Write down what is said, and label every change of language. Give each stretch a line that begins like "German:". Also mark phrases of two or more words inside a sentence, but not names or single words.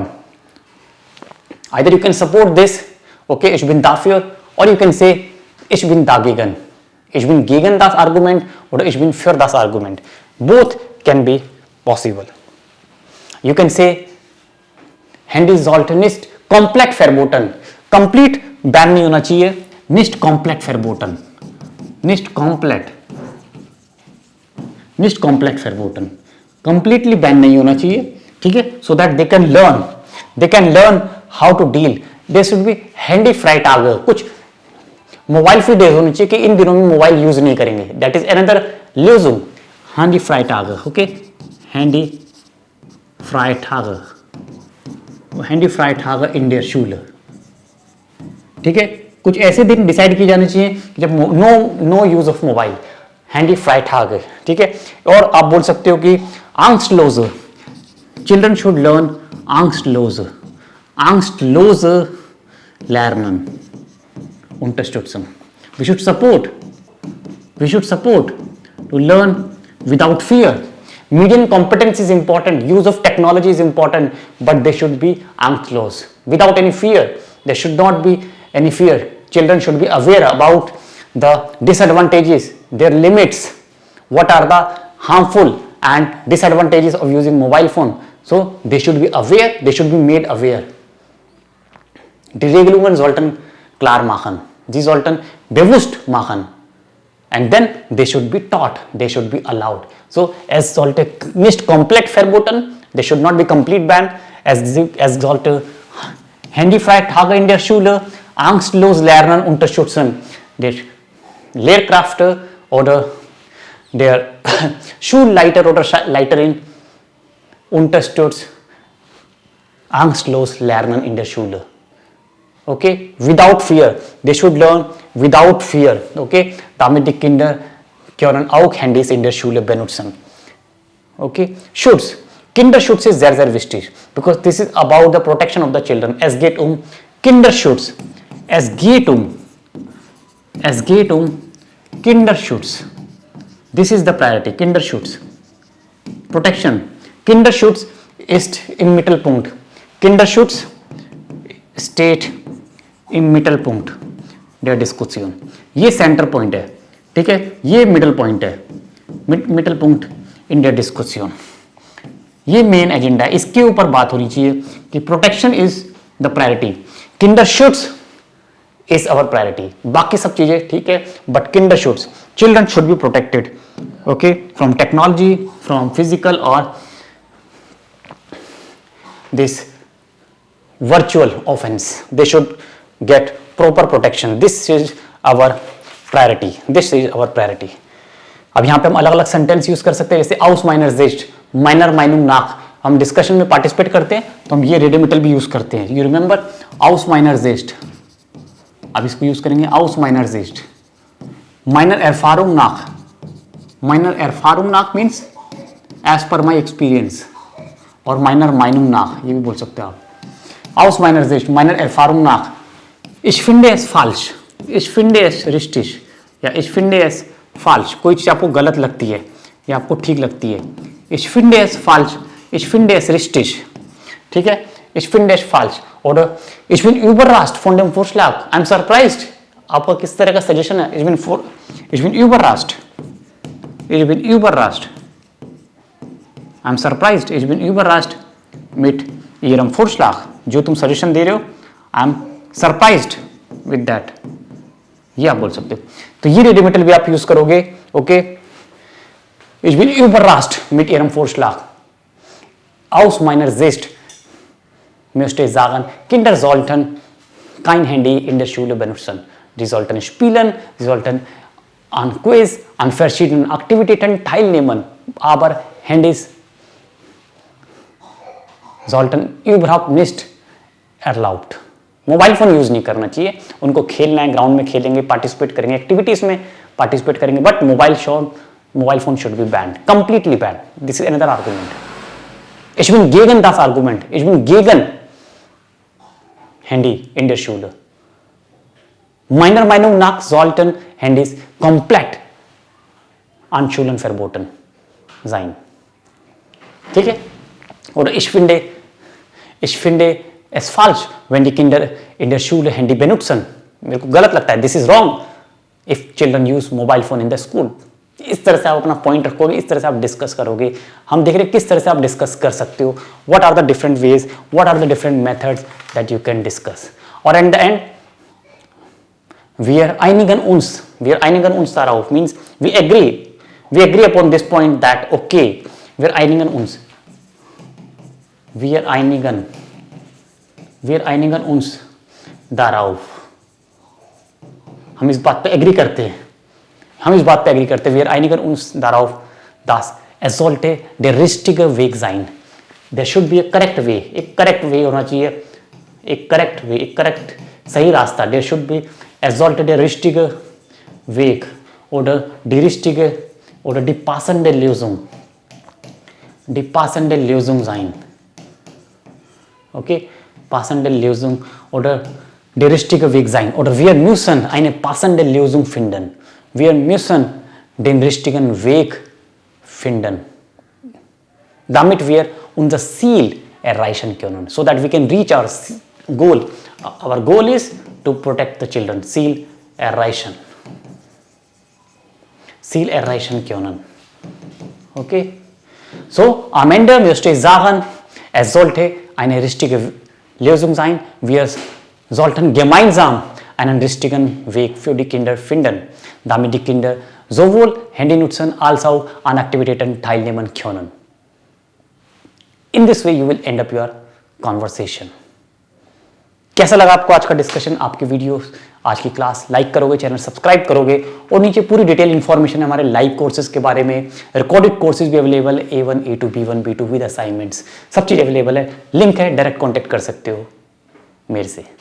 English: Either you can support this,
German: okay, ich bin dafür,
English: or you can say
German: ich bin dagegen. Ich bin gegen das Argument oder ich bin für das Argument.
English: Both can be possible. You can say
German: Handy sollte nicht komplett verboten.
English: Complete ban
Hindi: नहीं होना चाहिए.
German: Nicht komplett verboten. Nicht komplett verboten.
English: Completely ban
Hindi: नहीं होना चाहिए. ठीक है?
English: So that they can learn how to deal. There should be handy free Tage.
Hindi: कुछ
English: mobile free days
Hindi: होने चाहिए कि इन दिनों में मोबाइल यूज नहीं करेंगे.
English: That is another Lösung.
German: Handy frei Tage.
English: Okay?
German: Handy frei Tage. Handy frei Tage in der Schule.
Hindi: ठीक है, कुछ ऐसे दिन डिसाइड किए जाने चाहिए जब
English: no use of mobile.
German: Handy frei Tage.
Hindi: ठीक है, और आप बोल सकते हो कि Angstlose.
English: children should learn
German: Angstlose lernen. Unterstützen.
English: We should support to learn without fear. Median competence is important, use of technology is important, but they should be Angstlose, without any fear. There should not be any fear. Children should be aware about the disadvantages, their limits, what are the harmful and disadvantages of using mobile phone. So they should be aware, they should be made aware.
German: Die Regelungen sollten klar machen. Sie sollten bewusst machen.
English: and then they should be taught, they should be allowed.
German: So es sollte nicht komplett verboten,
English: they should not be complete banned.
German: Es sollte handyfreie Tage in der Schule, angstlos lernen unterstützen. Der Lehrkraft oder der Schulleiter oder Leiterin unterstützt angstlos lernen in der Schule.
English: Okay, without fear. They should learn without fear.
German: Okay, damit die Kinder können auch Handys in der Schule benutzen. Okay, Schutz. Kinderschutz ist sehr, sehr wichtig,
English: because this is about the protection of the children.
German: Es geht Kinderschutz. Es geht Kinderschutz.
English: This is the priority. Kinderschutz. Protection.
German: Kinderschutz ist im Mittelpunkt. Kinderschutz steht im Mittelpunkt der Diskussion.
Hindi: ये
English: center point
Hindi: है, ठीक है, ये
English: middle point
Hindi: है,
English: middle point in der discussion.
Hindi: ये
English: main agenda
Hindi: है, इसके ऊपर बात होनी चाहिए कि
English: protection is the priority, Kinderschutz is our priority.
Hindi: बाकी सब चीजें ठीक है,
English: but Kinderschutz, children should be protected, okay, from technology, from physical
Hindi: और
English: this virtual offense. They should get proper protection. This is our priority. This is our priority.
Hindi: अब यहाँ पे हम अलग अलग सेंटेंस यूज कर सकते हैं, जैसे
German: aus meiner Sicht, meiner Meinung nach.
Hindi: हम डिस्कशन में पार्टिसिपेट करते हैं तो हम ये रेडिमिटल भी यूज करते हैं.
English: you remember
German: aus meiner Sicht.
Hindi: अब इसको यूज करेंगे
German: aus meiner Sicht. meiner Erfahrung nach. meiner Erfahrung nach
English: means as per my experience,
Hindi: और
German: meiner Meinung nach
Hindi: ये भी बोल सकते हैं आप.
German: Aus meiner Sicht, meiner Erfahrung nach, ich finde es falsch, ich finde es richtig, या ich finde es falsch.
Hindi: कोई चीज़ आपको गलत लगती है या आपको ठीक लगती है.
German: Ich finde es falsch, ich finde es richtig,
Hindi: ठीक है.
German: Ich finde es falsch oder ich bin überrascht von dem Vorschlag.
English: I'm surprised.
Hindi: आपका किस तरह का सजेशन है?
German: Ich bin überrascht. Ich bin überrascht.
English: I'm surprised.
German: Ich bin überrascht mit Ihrem Vorschlag.
Hindi: जो तुम सजेशन दे रहे हो,
English: I am surprised with that,
Hindi: ये आप बोल सकते हो. तो ये रेडिमिटल भी आप यूज करोगे. ओके,
German: ich bin überrascht mit Ihrem Vorschlag. Aus meiner Sicht möchte ich sagen, Kinder sollten kein Handy in der Schule benutzen. Die sollten spielen, sie sollten an Quiz, an verschiedenen Aktivitäten teilnehmen, aber Handys sollten überhaupt nicht erlaubt.
English: mobile phone
Hindi: यूज नहीं करना चाहिए. उनको खेलना है, ग्राउंड में खेलेंगे, पार्टिसिपेट करेंगे, एक्टिविटीज में पार्टिसिपेट करेंगे,
English: but mobile phone should be banned, completely banned. this is another argument.
German: Ich bin gegen das Argument. Ich bin gegen Handy in der Schule. Meiner Meinung nach sollten Handys komplett an Schulen verboten sein.
Hindi: ठीक है?
German: Oder ich finde es falsch, wenn die Kinder in der Schule Handy benutzen.
Hindi: मेरे को गलत लगता है.
English: This is wrong if children use mobile phone in the school.
Hindi: इस तरह से आप अपना पॉइंट रखोगे, इस तरह से आप डिस्कस करोगे. हम देख रहे हैं किस तरह से आप डिस्कस कर सकते हो.
English: What are the different ways? What are the different methods that you can discuss? Or at the end,
German: wir einigen uns darauf
English: means we agree upon this point that okay,
German: wir einigen uns darauf.
Hindi: हम इस बात पे एग्री करते हैं.
German: Wir einigen uns darauf, dass es sollte der richtige Weg sein.
English: There should be a correct way.
Hindi: एक
English: correct way
Hindi: होना चाहिए. एक correct सही रास्ता.
English: There should be,
German: es sollte der richtige Weg oder die passende Lösung sein. Okay, passende Lösung oder der richtige Weg sein. Oder wir müssen eine passende Lösung finden. Wir müssen den richtigen Weg finden, damit wir unser Ziel erreichen können,
English: so that we can reach our goal. Our goal is to protect the children.
German: Ziel erreichen können. Okay? So, am Ende möchte ich sagen, es sollte eine richtige Lösung sein. Wir sollten gemeinsam einen richtigen Weg für die Kinder finden, damit die Kinder sowohl Handy nutzen als auch an Aktivitäten teilnehmen können.
English: In this way you will end up your conversation.
Hindi: कैसा लगा आपको आज का डिस्कशन, आपकी वीडियो, आज की क्लास? लाइक करोगे,
English: channel subscribe
Hindi: करोगे और नीचे पूरी
English: detail information
Hindi: है हमारे
English: live courses
Hindi: के बारे में।
English: recorded courses
Hindi: भी अवेलेबल है, A1, A2, B1, B2
English: with assignments,
Hindi: सब चीज़ अवेलेबल है। लिंक है,
English: direct contact
Hindi: कर सकते हो मेरे से।